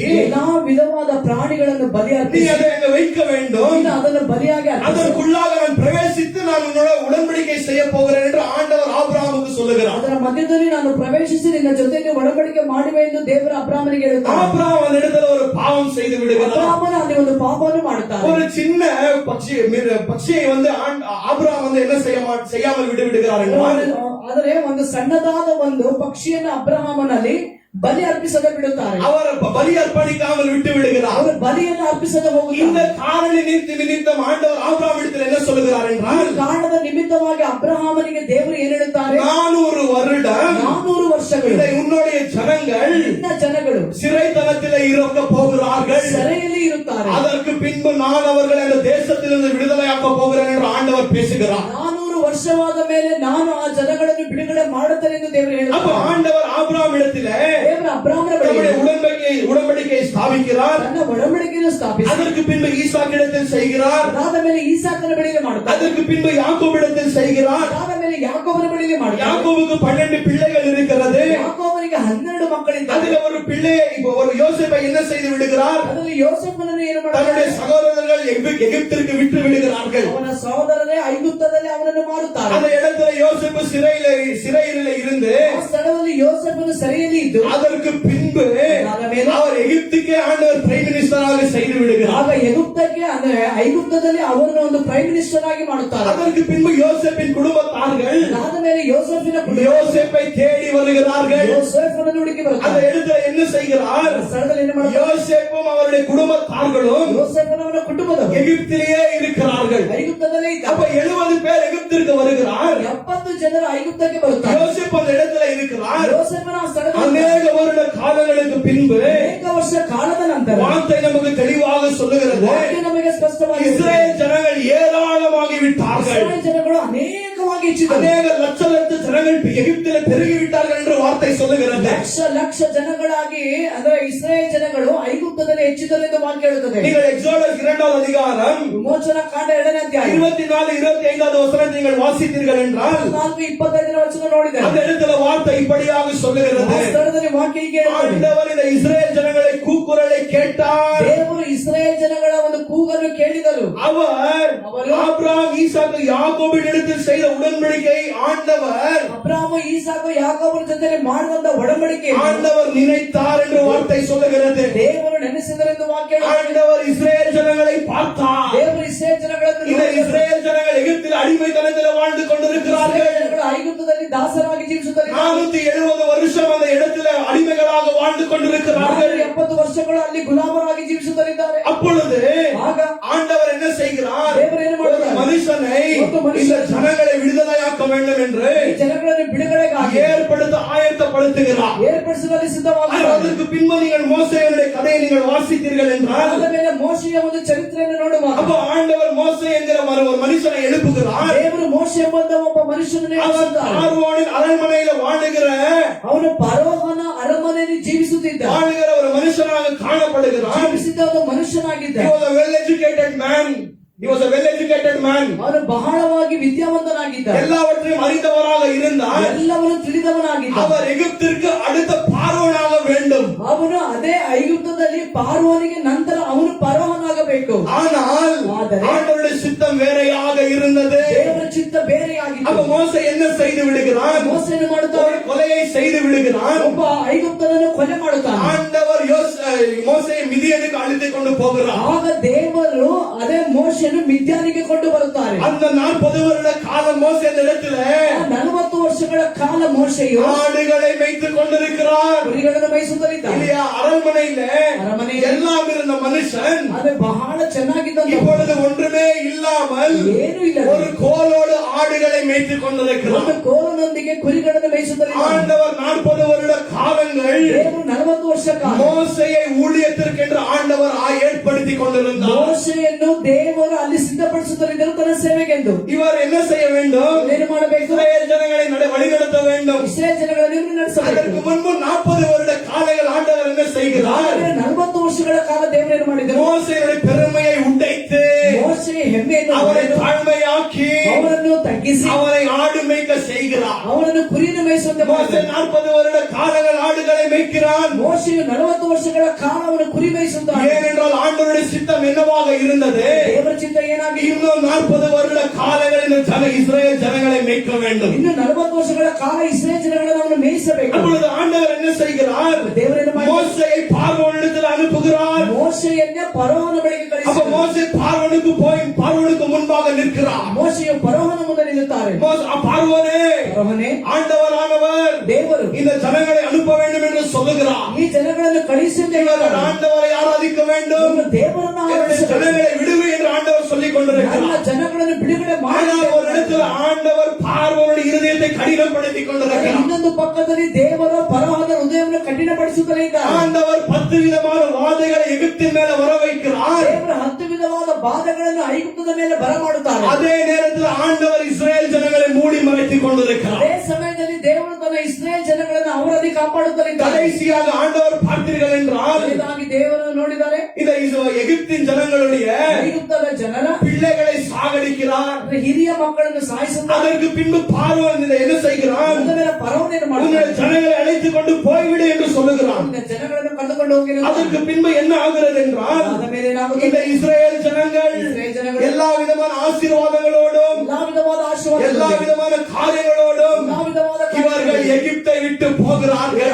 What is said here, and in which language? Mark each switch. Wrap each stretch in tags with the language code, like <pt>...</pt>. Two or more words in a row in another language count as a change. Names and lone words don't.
<kn>ಎಲ್ಲಾ ವಿಧವಾದ ಪ್ರಾಣಿಗಳನ್ನು ಬಲಿ</kn> <ta>நீ</ta> <kn>ಅರ್ಪಿಸಿ</kn> <ta>அதை அங்க வைக்க வேண்டும்.</ta> <kn>ನೀನು ಅದನ್ನು ಬಲಿಯಾಗಿ ಅರ್ಪಿಸು.</kn> <ta>அதற்குள்ளாக நான் பிரவேசித்து நான் உன்னோட உடன்படிக்கை செய்ய போகிறேன் என்று ஆண்டவர் ஆபிரகாமுக்கு சொல்லுகிறார்.</ta> <kn>ಅದರ ಮಧ್ಯದಲ್ಲಿ ನಾನು ಪ್ರವೇಶಿಸಿ ನಿನ್ನ ಜೊತೆಗೆ ಒಡಂಬಡಿಕೆ ಮಾಡುವೆ ಎಂದು ದೇವರ ಅಬ್ರಾಮನಿಗೆ ಹೇಳುತ್ತಾರೆ.</kn> <ta>ஆபிரகாம் அந்த இடத்துல ஒரு பாவம் செய்து விடுகிறார்.</ta> <kn>ಅಬ್ರಾಮನ ಅಲ್ಲಿ ಒಂದು ಪಾಪವನ್ನು ಮಾಡುತ್ತಾರೆ.</kn> <ta>ஒரு சின்ன பட்சியை வந்து ஆபிரகாம் வந்து என்ன செய்யாமல் விடுகிறார் என்றால்,</ta> <kn>ಆದರೆ ಒಂದು ಸಣ್ಣದಾದ ಒಂದು ಪಕ್ಷಿಯನ್ನು ಅಬ್ರಹಾಮನಲ್ಲಿ ಬಲಿ ಅರ್ಪಿಸದೆ ಬಿಡುತ್ತಾರೆ.</kn> <ta>அவர் பலி அர்ப்பணிக்காமல் விட்டு விடுகிறார்.</ta> <kn>ಅವರು ಬಲಿಯನ್ನು ಅರ್ಪಿಸದೆ</kn> <ta>இந்த</ta> <kn>ಹೋಗುತ್ತಾರೆ.</kn> <ta>காரண நிமித்தம் ஆண்டவர் ஆபிரகாம் இடத்தில் என்ன சொல்லுகிறார் என்றால்,</ta> <kn>ಕಾರಣದ ನಿಮಿತ್ತವಾಗಿ ಅಬ್ರಹಾಮನಿಗೆ ದೇವರು ಏನ್ ಹೇಳುತ್ತಾರೆ,</kn> <ta>400 வருடம்</ta> <kn>400 ವರ್ಷಗಳು</kn> <ta>இதை உன்னுடைய ஜனங்கள்</ta> <kn>ನಿನ್ನ ಜನಗಳು</kn> <ta>சிறைத்தனத்திலே இருக்க போகிறார்கள்.</ta> <kn>ಸೆರೆಯಲ್ಲಿ ಇರುತ್ತಾರೆ.</kn> <ta>அதற்கு பின்பு நான் அவர்களை அந்த தேசத்திலிருந்து விடுதலையாக்க போகிறேன் என்று ஆண்டவர் பேசுகிறார்.</ta> <kn>400 ವರ್ಷವಾದ ಮೇಲೆ ನಾನು ಆ ಜನಗಳನ್ನು ಬಿಡುಗಡೆ ಮಾಡುತ್ತೇನೆ ಎಂದು ದೇವರು</kn> <ta>அப்ப</ta> <kn>ಹೇಳುತ್ತಾರೆ.</kn> <ta>ஆண்டவர் ஆபிரகாம் இடத்திலே</ta> <kn>ದೇವರು ಅಬ್ರಹಾಮನ</kn> <ta>நம்முடைய</ta> <kn>ಬಳಿ</kn> <ta>உடன்படிக்கையை ஸ்தாபிக்கிறார்.</ta> <kn>ತನ್ನ ಒಡಂಬಡಿಕೆಯನ್ನು ಸ್ಥಾಪಿಸಿ</kn> <ta>அதற்கு பின்பு ஈசாக்கிடத்தில் செய்கிறார்.</ta> <kn>ಅದಾದ ಮೇಲೆ ಈಸಾಕನ ಬಳಿಗೆ ಮಾಡುತ್ತಾರೆ.</kn> <ta>அதற்கு பின்பு யாக்கோபிடத்தில் செய்கிறார்.</ta> <kn>ಅದಾದ ಮೇಲೆ ಯಾಕೋಬನ ಬಳಿಗೆ ಮಾಡುತ್ತಾರೆ.</kn> <ta>யாக்கோபுக்கு 12 பிள்ளைகள் இருக்கிறது.</ta> <kn>ಯಾಕೋಬನಿಗೆ 12 ಮಕ್ಕಳಿದ್ದಾರೆ.</kn> <ta>அதுல ஒரு பிள்ளையை ஒரு யோசேப்பை என்ன செய்து விடுகிறார்,</ta> <kn>ಅದರಲ್ಲಿ ಯೋಸೇಫನನ್ನು ಏನು</kn> <ta>தன்னுடைய</ta> <kn>ಮಾಡುತ್ತಾರೆ,</kn> <ta>சகோதரர்கள் எகிப்திற்கு விட்டு விடுகிறார்கள்.</ta> <kn>ಅವನ ಸಹೋದರರೇ ಐಗುಪ್ತದಲ್ಲಿ ಅವನನ್ನು ಮಾಡುತ್ತಾರೆ.</kn> <ta>அந்த இடத்துல யோசேப்பு சிறையில இருந்து</ta> <kn>ಆ ಸ್ಥಳದಲ್ಲಿ ಯೋಸೇಫನು ಸೆರೆಯಲ್ಲಿ ಇದ್ದು</kn> <ta>அதற்கு பின்பு அவர் எகிப்துக்கே ஆண்டவர்</ta> <en>prime ministerஆக</en> <ta>செய்து விடுகிறார்.</ta> <kn>ಆಗ ಎಗುಪ್ತಕ್ಕೆ ಅಂದ್ರೆ ಐಗುಪ್ತದಲ್ಲಿ ಅವರನ್ನು ಒಂದು</kn> <en>prime minister</en> <kn>ಆಗಿ ಮಾಡುತ್ತಾರೆ.</kn> <ta>அதற்கு பின்பு யோசேப்பின் குடும்பத்தார்கள்</ta> <kn>ಅದಾದ ಮೇಲೆ ಯೋಸೇಫಿನ</kn> <ta>யோசேப்பை தேடி வருகிறார்கள்.</ta> <kn>ಯೋಸೇಫನನ್ನು ಹುಡುಕಿ</kn> <ta>அந்த</ta> <kn>ಬರುತ್ತಾರೆ.</kn> <ta>இடத்துல என்ன செய்கிறார்,</ta> <kn>ಆ ಸ್ಥಳದಲ್ಲಿ ಏನು ಮಾಡುತ್ತಾರೆ,</kn> <ta>யோசேப்பும் அவருடைய குடும்பத்தார்களும்</ta> <kn>ಯೋಸೇಫನವರ ಕುಟುಂಬದವರು</kn> <ta>எகிப்திலேயே இருக்கிறார்கள்.</ta> <kn>ಐಗುಪ್ತದಲ್ಲೇ</kn> <ta>அப்ப</ta> <kn>ಇದ್ದಾರೆ.</kn> <ta>70 பேர் எகிப்திற்கு வருகிறார்.</ta> <kn>70 ಜನರು ಐಗುಪ್ತಕ್ಕೆ ಬರುತ್ತಾರೆ.</kn> <ta>யோசேப்பு அந்த இடத்துல இருக்கிறார்.</ta> <kn>ಯೋಸೇಫನ ಆ ಸ್ಥಳದಲ್ಲಿ</kn> <ta>அநேக வருட காலங்களுக்கு பின்பு</ta> <kn>ಅನೇಕ ವರ್ಷ ಕಾಲದ ನಂತರ</kn> <ta>வார்த்தை நமக்கு தெளிவாக சொல்லுகிறது,</ta> <kn>ವಾಕ್ಯ ನಮಗೆ ಸ್ಪಷ್ಟವಾಗಿ</kn> <ta>இஸ்ரேல் ஜனங்கள் ஏராளமாகி விட்டார்கள்.</ta> <kn>ಇಸ್ರಾಯೇಲ್ ಜನಗಳು ಅನೇಕವಾಗಿ ಹೆಚ್ಚಿದ್ದಾರೆ.</kn> <ta>அநேக லட்ச ஜனங்கள் எகிப்திலே பெருகி விட்டார்கள் என்று வார்த்தை சொல்லுகிறது.</ta> <kn>ಲಕ್ಷ ಲಕ್ಷ ಜನಗಳಾಗಿ ಅಂದ್ರೆ ಇಸ್ರಾಯೇಲ್ ಜನಗಳು ಐಗುಪ್ತದಲ್ಲಿ ಹೆಚ್ಚಿದ್ದಾರೆ ಎಂದು ವಾಕ್ಯ ಹೇಳುತ್ತದೆ.</kn> <ta>நீங்கள் எக்ஸோடஸ் 2வது அதிகாரம்</ta> <kn>ವಿಮೋಚನಾ ಕಾಂಡ 2ನೇ ಅಧ್ಯಾಯ</kn> <ta>24 25வது வசனத்தை நீங்கள் வாசித்தீர்கள் என்றால்</ta> <kn>4:25 ವಚನ ನೋಡಿದರೆ</kn> <ta>அந்த இடத்துல வார்த்தை இப்படியாக சொல்லுகிறது,</ta> <kn>ಆ ಸ್ಥಳದಲ್ಲಿ ವಾಕ್ಯ ಹೀಗೆ ಹೇಳುತ್ತದೆ,</kn> <ta>ஆண்டவர் இந்த இஸ்ரேல் ஜனங்களை கூக்குரலை கேட்டார்.</ta> <kn>ದೇವರು ಇಸ್ರಾಯೇಲ್ ಜನಗಳ ಒಂದು ಕೂಗನ್ನು ಕೇಳಿದರು.</kn> <ta>அவர் ஆபிரகாம் ஈசாக்கு யாக்கோபின் இடத்தில் செய்த உடன்படிக்கை ஆண்டவர்</ta> <kn>ಅಬ್ರಾಮ ಈಸಾಕು ಯಾಕೋಬನ ಜೊತೆ ಮಾಡಿದಂತ ಒಡಂಬಡಿಕೆ</kn> <ta>ஆண்டவர் நினைத்தார் என்று வார்த்தை சொல்லுகிறது.</ta> <kn>ದೇವರು ನೆನೆಸಿದರೆಂದು ವಾಕ್ಯ ಹೇಳುತ್ತದೆ.</kn> <ta>ஆண்டவர் இஸ்ரேல் ஜனங்களை பார்த்தார்.</ta> <kn>ದೇವರು ಇಸ್ರಾಯೇಲ್ ಜನಗಳನ್ನು</kn> <ta>இந்த</ta> <kn>ನೋಡಿದರು.</kn> <ta>இஸ்ரேல் ஜனங்கள் எகிப்தில் அடிமைத்தனத்தில் வாழ்ந்து கொண்டிருக்கிறார்கள்.</ta> <kn>ಇಸ್ರಾಯೇಲ್ ಜನಗಳು ಐಗುಪ್ತದಲ್ಲಿ ದಾಸರಾಗಿ ಜೀವಿಸುತ್ತಾರೆ.</kn> <ta>470 வருஷம் அந்த இடத்துல அடிமைகளாக வாழ்ந்து கொண்டிருக்கிறார்கள்.</ta> <kn>70 ವರ್ಷಗಳು ಅಲ್ಲಿ ಗುಲಾಮರಾಗಿ ಜೀವಿಸುತ್ತಿದ್ದಾರೆ.</kn> <ta>அப்பொழுது</ta> <kn>ಆಗ</kn> <ta>ஆண்டவர் என்ன செய்கிறார்,</ta> <kn>ದೇವರು ಏನು</kn> <ta>ஒரு</ta> <kn>ಮಾಡುತ್ತಾರೆ,</kn> <ta>மனுஷனை இந்த ஜனங்களை விடுதலையாக்க வேண்டும் என்று</ta> <kn>ಈ ಜನಗಳನ್ನು ಬಿಡುಗಡೆಗಾಗಿ</kn> <ta>ஆயத்தப்படுத்துகிறார்.</ta> <kn>ಏರ್ಪಡಿಸಲು ಸಿದ್ಧವಾಗುತ್ತಾರೆ.</kn> <ta>அதற்கு பின்பு நீங்கள் மோசேயுடைய கதையை நீங்கள் வாசித்தீர்கள் என்றால்,</ta> <kn>ಆದ ಮೇಲೆ ಮೋಶೆಯ ಒಂದು ಚರಿತ್ರೆಯನ್ನು ನೋಡುವಾಗ</kn> <ta>அப்ப ஆண்டவர் மோசே என்கிற ஒரு மனுஷனை எழுப்புகிறார்.</ta> <kn>ದೇವರು ಮೋಶೆ ಎಂಬ ಒಬ್ಬ ಮನುಷ್ಯನನ್ನು</kn> <ta>அவன்</ta> <kn>ನೇಮಿಸುತ್ತಾರೆ.</kn> <ta>பார்வோனின் அரண்மனையில வாழுகிற</ta> <kn>ಅವನು ಫರೋಹನ ಅರಮನೆಯಲ್ಲಿ ಜೀವಿಸುತ್ತಿದ್ದ</kn> <ta>ஒரு மனுஷனாக காணப்படுகிறான்.</ta> <kn>ಜೀವಿಸಿದ್ದ ಒಂದು ಮನುಷ್ಯನಾಗಿದ್ದ.</kn> <en>He was a well-educated man.</en> <kn>ಅವನು ಬಹಳವಾಗಿ ವಿದ್ಯಾವಂತನಾಗಿದ್ದ.</kn> <ta>எல்லாவற்றையும் அறிந்தவராக இருந்தார்.</ta> <kn>ಎಲ್ಲವನ್ನು ತಿಳಿದವನಾಗಿದ್ದ.</kn> <ta>அவர் எகிப்திற்கு அடுத்த பார்வோனாக வேண்டும்.</ta> <kn>ಅವನು ಅದೇ ಐಗುಪ್ತದಲ್ಲಿ ಪಾರ್ವನಿಗೆ ನಂತರ ಅವನು ಫರೋಹನಾಗಬೇಕು.</kn> <ta>ஆனால் ஆண்டவருடைய சித்தம் வேறையாக இருந்தது.</ta> <kn>ದೇವರ ಚಿತ್ತ ಬೇರೆಯಾಗಿತ್ತು.</kn> <ta>அப்ப மோசே என்ன செய்து விடுகிறான்,</ta> <kn>ಮೋಸೆಯನ್ನು ಮಾಡುತ್ತಾನೆ,</kn> <ta>கொலையை செய்து விடுகிறான்.</ta> <kn>ಒಬ್ಬ ಐಗುಪ್ತನನ್ನು ಕೊಲೆ ಮಾಡುತ್ತಾನೆ.</kn> <ta>ஆண்டவர் மோசேயை மிதியனுக்கு அழைத்துக் கொண்டு போகிறார்.</ta> <kn>ಆಗ ದೇವರು ಅದೇ ಮೋಶೆಯನ್ನು ಮಿದ್ಯಾನಿಗೆ ಕೊಂಡು ಬರುತ್ತಾರೆ.</kn> <ta>அந்த 40 வருட காலம் மோசே அந்த இடத்துல</ta> <kn>40 ವರ್ಷಗಳ ಕಾಲ ಮೋಶೆಯು</kn> <ta>ஆடுகளை மேய்த்துக் கொண்டிருக்கிறார்.</ta> <kn>ಕುರಿಗಳನ್ನು ಮೇಯಿಸುತ್ತಿದ್ದ.</kn> <ta>இல்லையா, அரண்மனையில</ta> <kn>ಅರಮನೆಯಲ್ಲಿ</kn> <ta>எல்லாம் இருந்த மனுஷன்</ta> <kn>ಅದು ಬಹಳ ಚೆನ್ನಾಗಿದ್ದ.</kn> <ta>இப்பொழுது ஒன்றுமே இல்லாமல்</ta> <kn>ಏನು ಇಲ್ಲ,</kn> <ta>ஒரு கோலோடு ஆடுகளை மேய்த்துக் கொண்டிருக்கிறார்.</ta> <kn>ಒಂದು ಕೋಲನೊಂದಿಗೆ ಕುರಿಗಳನ್ನು ಮೇಯಿಸುತ್ತಿದ್ದಾರೆ.</kn> <ta>ஆண்டவர் 40 வருட காலங்கள்</ta> <kn>ದೇವರು 40 ವರ್ಷ ಕಾಲ</kn> <ta>மோசேயை ஊழியத்திற்கென்று ஆண்டவர் ஏற்படுத்திக் கொண்டிருந்தார்.</ta> <kn>ಮೋಶೆಯನ್ನು ದೇವರು ಅಲ್ಲಿ ಸಿದ್ಧಪಡಿಸುತ್ತಿದ್ದರು ತನ್ನ ಸೇವೆಗೆಂದು.</kn> <ta>இவர் என்ன செய்ய வேண்டும்?</ta> <kn>ಏನು ಮಾಡಬೇಕು?</kn> <ta>இஸ்ரவேல் ஜனங்களை வழிநடத்த வேண்டும்.</ta> <kn>ಇಸ್ರಾಯೇಲ್ ಜನಗಳನ್ನು ನಡೆಸಬೇಕು.</kn> <ta>அதற்கு முன்பு 40 வருட காலங்கள் ஆண்டவர் என்ன செய்கிறார்?</ta> <kn>40 ವರ್ಷಗಳ ಕಾಲ ದೇವರು ಏನು ಮಾಡಿದರು?</kn> <ta>மோசேயுடைய பெருமையை உடைத்து</ta> <kn>ಮೋಶೆಯ ಹೆಮ್ಮೆಯನ್ನು</kn> <ta>அவரை தாழ்மையாக்கி</ta> <kn>ಅವರನ್ನು ತಗ್ಗಿಸಿ</kn> <ta>அவரை ஆடு மேய்க்க செய்கிறார்.</ta> <kn>ಅವರನ್ನು ಕುರಿಯನ್ನು ಮೇಯಿಸುವಂತೆ</kn> <ta>மோசே</ta> <kn>ಮಾಡಿದನು.</kn> <ta>40 வருட காலங்கள் ஆடுகளை மேய்க்கிறான்.</ta> <kn>ಮೋಶೆಯು 40 ವರ್ಷಗಳ ಕಾಲ ಅವನು ಕುರಿ ಮೇಯಿಸುತ್ತಾನೆ.</kn> <ta>ஏனென்றால் ஆண்டவருடைய சித்தம் என்னவாக இருந்தது?</ta> <kn>ದೇವರ ಚಿತ್ತ ಏನಾಗಿ</kn> <ta>இன்னும் 40 வருட காலங்கள் இந்த இஸ்ரவேல் ஜனங்களை மேய்க்க வேண்டும்.</ta> <kn>ಇನ್ನು 40 ವರ್ಷಗಳ ಕಾಲ ಇಸ್ರಾಯೇಲ್ ಜನಗಳನ್ನು ಅವನು ಮೇಯಿಸಬೇಕು.</kn> <ta>அப்பொழுது ஆண்டவர் என்ன செய்கிறார்?</ta> <kn>ದೇವರೇನು ಮಾಡಿದ?</kn> <ta>மோசேயை பார்வோனிடத்தில் அனுப்புகிறார்.</ta> <kn>ಮೋಶೆಯನ್ನ ಫರೋಹನ ಬಳಿಗೆ</kn> <ta>அப்ப</ta> <kn>ಕಳಿಸಿದನು.</kn> <ta>மோசே பார்வோனுக்கு போய் பார்வோனுக்கு முன்பாக நிற்கிறார்.</ta> <kn>ಮೋಶೆಯು ಫರೋಹನ ಮುಂದೆ ನಿಲ್ಲುತ್ತಾರೆ.</kn> <ta>பார்வோனே,</ta> <kn>ಫರೋಹನೇ,</kn> <ta>ஆண்டவரானவர்</ta> <kn>ದೇವರು</kn> <ta>இந்த ஜனங்களை அனுப்ப வேண்டும் என்று சொல்லுகிறார்.</ta> <kn>ಈ ಜನಗಳನ್ನು ಕಳಿಸಿ ಅಂತ</kn> <ta>இவர்கள்</ta> <kn>ಹೇಳಿದ್ದಾರೆ.</kn> <ta>ஆண்டவரை ஆராதிக்க வேண்டும்,</ta> <kn>ಇವರು ದೇವರನ್ನು</kn> <ta>என்னுடைய</ta> <kn>ಆರಾಧಿಸಬೇಕು.</kn> <ta>ஜனங்களை விடுவி என்று ஆண்டவர் சொல்லிக்</ta> <kn>ನನ್ನ</kn> <ta>கொண்டிருக்கிறார்.</ta> <kn>ಜನಗಳನ್ನು ಬಿಡುಗಡೆ ಮಾಡಿ.</kn> <ta>ஆனால் ஒரு இடத்துல ஆண்டவர் பார்வோனுடைய இருதயத்தை கடினப்படுத்திக் கொண்டிருக்கிறார்.</ta> <kn>ಇನ್ನೊಂದು ಪಕ್ಕದಲ್ಲಿ ದೇವರು ಫರೋಹನ ಹೃದಯವನ್ನು ಕಠಿಣಪಡಿಸುತ್ತಲೇ ಇದ್ದಾರೆ.</kn> <ta>ஆண்டவர் 10 விதமான வாதைகளை எகிப்தின் மேல வர வைக்கிறார்.</ta> <kn>ದೇವರು 10 ವಿಧವಾದ ಬಾಧೆಗಳನ್ನು ಐಗುಪ್ತದ ಮೇಲೆ ಬರಮಾಡುತ್ತಾರೆ.</kn> <ta>அதே நேரத்தில் ஆண்டவர் இஸ்ரேல் ஜனங்களை மூடி மறைத்துக் கொண்டிருக்கிறார்.</ta> <kn>ಅದೇ ಸಮಯದಲ್ಲಿ ದೇವರು ತನ್ನ ಇಸ್ರಾಯೇಲ್ ಜನಗಳನ್ನು ಅವರಲ್ಲಿ ಕಾಪಾಡುತ್ತಲೇ ಇದ್ದಾರೆ.</kn> <ta>கடைசியாக ஆண்டவர் பார்த்தீர்கள் என்றால்</ta> <kn>ಇದಾಗಿ ದೇವರನ್ನು ನೋಡಿದ್ದಾರೆ.</kn> <ta>இந்த எகிப்தின் ஜனங்களுடைய</ta> <kn>ಐಗುಪ್ತದ ಜನರ</kn> <ta>பிள்ளைகளை சாகடிக்கிறார்.</ta> <kn>ಹಿರಿಯ ಮಕ್ಕಳನ್ನು ಸಾಯಿಸುತ್ತಾರೆ.</kn> <ta>அதற்கு பின்பு பார்வோன் இதை என்ன செய்கிறான்?</ta> <kn>ಅದರ ಮೇಲೆ ಫರೋಹನ</kn> <ta>உங்கள்</ta> <kn>ಮಾಡುತ್ತಾರೆ.</kn> <ta>ஜனங்களை அழைத்துக் கொண்டு போய்விடு என்று சொல்லுகிறான்.</ta> <kn>இந்த ಜನಗಳನ್ನು ಕರೆದುಕೊಂಡು ಹೋಗಿ</kn> <ta>அதற்கு பின்பு என்ன ஆகிறது என்றால்</ta> <kn>ಅದ ಮೇಲೆ ಏನಾಗುತ್ತದೆ?</kn> <ta>இந்த இஸ்ரேல் ஜனங்கள்</ta> <kn>ಇಸ್ರಾಯೇಲ್ ಜನಗಳು</kn> <ta>எல்லா விதமான ஆசீர்வாதங்களோடும்</ta> <kn>ಎಲ್ಲಾ ವಿಧವಾದ ಆಶೀರ್ವಾದ,</kn> <ta>எல்லா விதமான காரியங்களோடும்</ta> <kn>ಎಲ್ಲಾ ವಿಧವಾದ</kn> <ta>இவர்கள் எகிப்தை விட்டு போகிறார்கள்.</ta>